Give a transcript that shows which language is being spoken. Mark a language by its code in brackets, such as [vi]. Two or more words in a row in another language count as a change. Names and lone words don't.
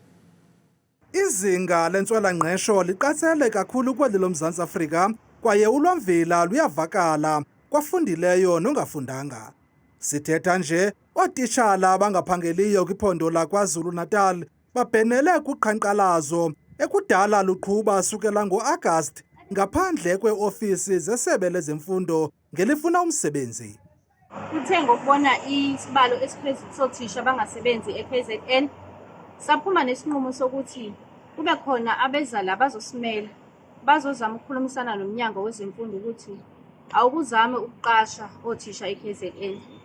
[xh] Izinga lentswela-ngqesho liqatsele kakhulu kweli loMzantsi Afrika kwaye ulwamvila luyavakala kwafundileyo nongafundanga. Sithetha nje, ootitshala abangaphangeliyo kwiphondo lakwaZulu Natal babhenele kuqhankqalazo ekudala luqhuba sukela ngoAgasti ngaphandle kweeofisi zesebe lezemfundo ngelifuna umsebenzi. [zu] Kuthe ngokubona isibalo esiphezulu sothisha abangasebenzi eKZN, saphuma nesinqumo sokuthi kube khona abezala bazosimela bazozama ukukhulumisana nomnyango wezemfundo ukuthi awukuzame ukuqasha othisha eKZN.